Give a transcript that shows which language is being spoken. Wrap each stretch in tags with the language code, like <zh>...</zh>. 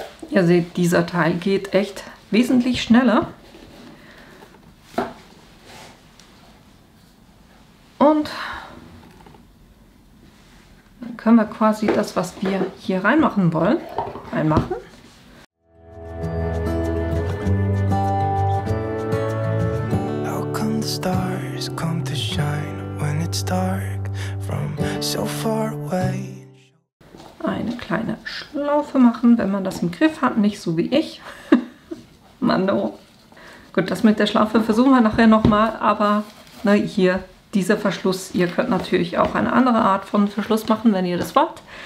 <de>Ihr seht, dieser Teil geht echt wesentlich schneller. Und dann können wir quasi das, was wir hier reinmachen wollen, reinmachen.</de> <en>How come the stars come to shine when it's dark from so far away?</en> <de>Eine kleine Schlaufe machen, wenn man das im Griff hat, nicht so wie ich. Mano. Gut, das mit der Schlaufe versuchen wir nachher nochmal, aber ne, hier dieser Verschluss, ihr könnt natürlich auch eine andere Art von Verschluss machen, wenn ihr das wollt.</de>